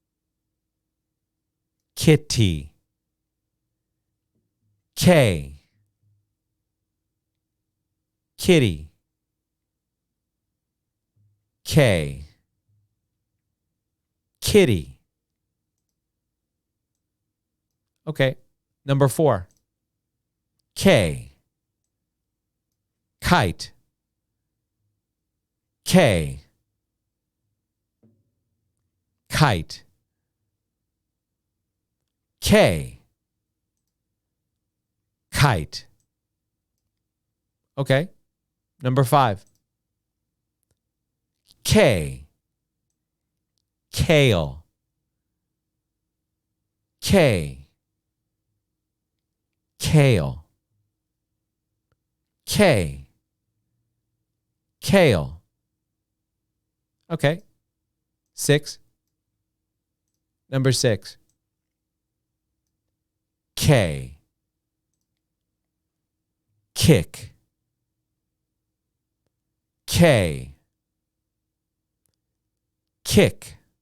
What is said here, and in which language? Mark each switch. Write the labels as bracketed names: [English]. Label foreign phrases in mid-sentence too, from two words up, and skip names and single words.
[English] Kitty. K. Kitty. K. Kitty. Okay. Number 4. K. Kite. K. Kite. K. Kite. Okay. Number 5. K. Kale. K. Kale. K. Kale. Okay. 6. Number 6. K. Kick. K. Kick.